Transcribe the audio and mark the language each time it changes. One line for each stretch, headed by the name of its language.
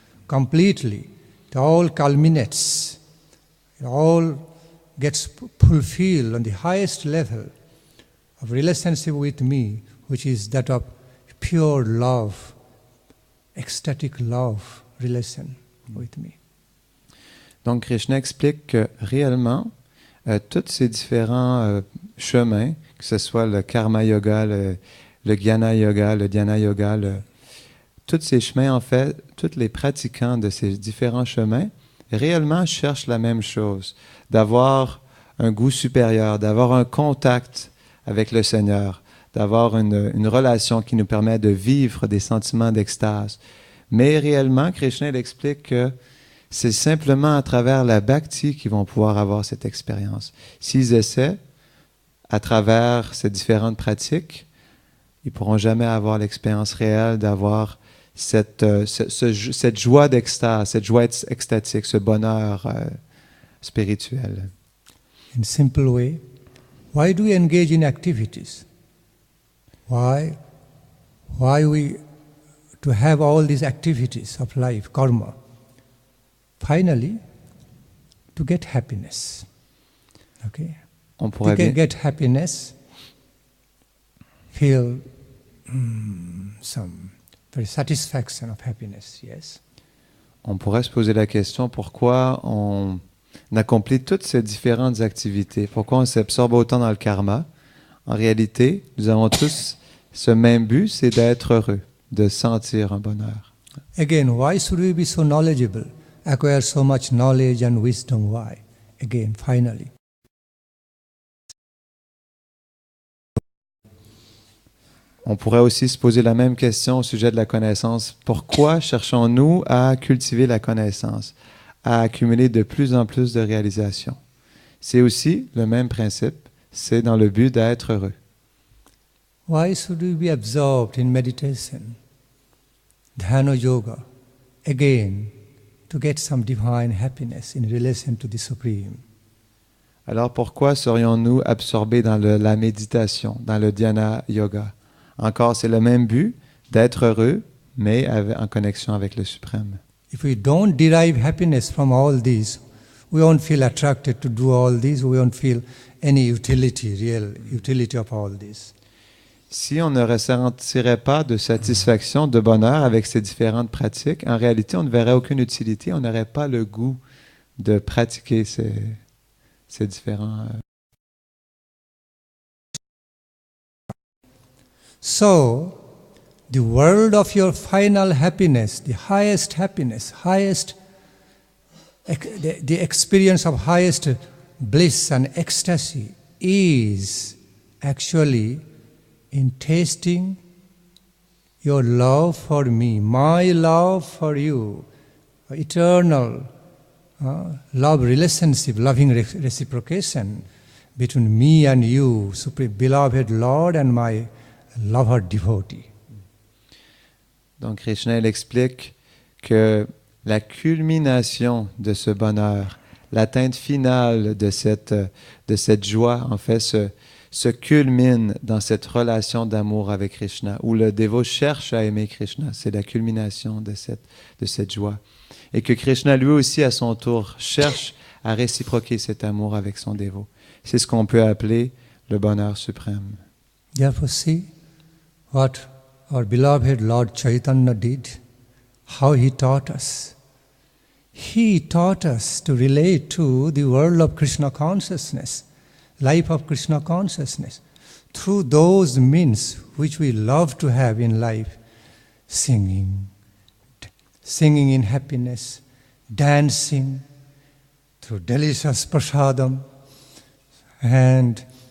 English: Completely, it all culminates, it all gets fulfilled on the highest level of relationship with me, which is that of pure love, ecstatic love relation with me.
French: Donc Krishna explique que réellement, tous ces différents chemins, que ce soit le karma yoga, le jnana yoga, le dhyana yoga, tous ces chemins, en fait, tous les pratiquants de ces différents chemins, réellement cherchent la même chose, d'avoir un goût supérieur, d'avoir un contact avec le Seigneur, d'avoir une relation qui nous permet de vivre des sentiments d'extase. Mais réellement, Krishna il explique que c'est simplement à travers la bhakti qu'ils vont pouvoir avoir cette expérience. S'ils essaient, à travers ces différentes pratiques, ils ne pourront jamais avoir l'expérience réelle d'avoir cette joie d'extase, cette joie extatique, ce bonheur spirituel.
English: In simple way, why do we engage in activities? Why we to have all these activities of life, karma? Finally, to get happiness. Okay?
French: On pourrait bien...
English: get happiness, feel some very satisfaction of happiness, yes?
French: On pourrait se poser la question pourquoi on accomplit toutes ces différentes activités, pourquoi on s'absorbe autant dans le karma. En réalité, nous avons tous ce même but, c'est d'être heureux, de sentir un bonheur.
English: Again, why should we be so knowledgeable, acquire so much knowledge and wisdom? Why? Again, finally.
French: On pourrait aussi se poser la même question au sujet de la connaissance. Pourquoi cherchons-nous à cultiver la connaissance, à accumuler de plus en plus de réalisations? C'est aussi le même principe, c'est dans le but d'être heureux.
English: Why should we be absorbed in meditation, dhyana yoga, again, to get some divine happiness in relation to the Supreme?
French: Alors pourquoi serions-nous absorbés dans la méditation, dans le dhyana yoga? Encore, c'est le même but, d'être heureux, mais en connexion avec le Suprême.
English: If we don't derive happiness from all these, we won't feel attracted to do all these, we won't feel any utility, real utility of all this.
French: Si on ne ressentirait pas de satisfaction, de bonheur avec ces différentes pratiques, en réalité, on ne verrait aucune utilité, on n'aurait pas le goût de pratiquer ces différents...
English: So, the world of your final happiness, the highest happiness, the experience of highest bliss and ecstasy is actually in tasting your love for me, my love for you, eternal love relationship, loving reciprocation between me and you, Supreme Beloved Lord and my lover devotee.
French: Donc Krishna il explique que la culmination de ce bonheur, l'atteinte finale de cette joie, en fait, se culmine dans cette relation d'amour avec Krishna, où le dévot cherche à aimer Krishna. C'est la culmination de cette joie. Et que Krishna, lui aussi, à son tour, cherche à réciproquer cet amour avec son dévot. C'est ce qu'on peut appeler le bonheur suprême.
English: Therefore, see what our beloved Lord Chaitanya did, how he taught us. He taught us to relate to the world of Krishna consciousness, life of Krishna consciousness, through those means which we love to have in life, singing in happiness, dancing, through delicious prasadam, and